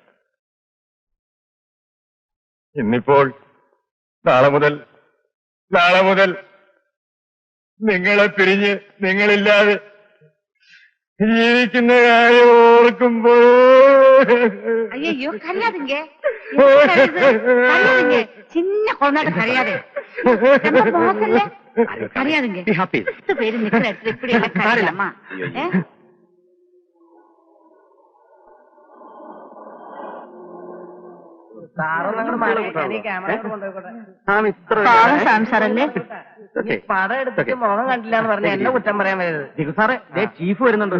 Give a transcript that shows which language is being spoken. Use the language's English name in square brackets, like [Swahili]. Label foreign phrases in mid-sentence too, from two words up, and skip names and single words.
[Malayalam] ഇന്നിപ്പോൾ നാളെ മുതൽ നിങ്ങളെ പിരിഞ്ഞ് നിങ്ങളില്ലാതെ ജീവിക്കുന്ന കാര്യം ഓർക്കുമ്പോൾ [Tamil] அய்யோ கரையாதிங்க சின்ன குழந்தை கரையாதே மோசல்ல கரையாதுங்க 10 பேரு நிக்கிற இடத்துல இப்படி எல்லாம் கரையலாமா? [Malayalam] സാറല്ലേ പടം എടുത്തിട്ട് മുഖം കണ്ടില്ല എന്ന് പറഞ്ഞ എന്നെ കുറ്റം പറയാൻ വരരുത്. സാറേ ചീഫ് വരുന്നുണ്ട്.